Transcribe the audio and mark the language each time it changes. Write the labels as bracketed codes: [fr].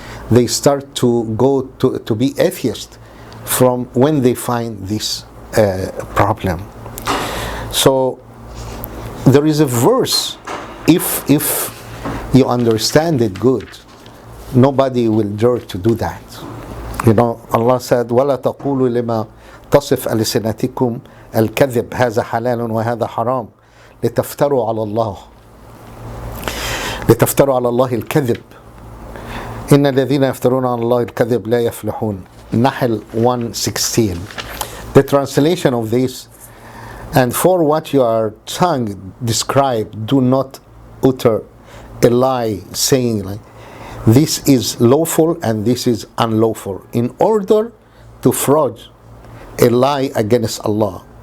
[en] They start to go to be atheist from when they find this problem. So there is a verse, if you understand it good, nobody will dare to do that. Allah said, [ar] وَلَا تَقُولُوا لِمَا تصف ألسنتكم الكذب هذا حلال وهذا حرام لتفتروا على الله الكذب إن الذين يفترون على الله الكذب لا يفلحون. [en] Nahl 1:16. The translation of this: and for what your tongue describe, do not utter a lie, saying like this is lawful and this is unlawful, in order to forge a lie against Allah.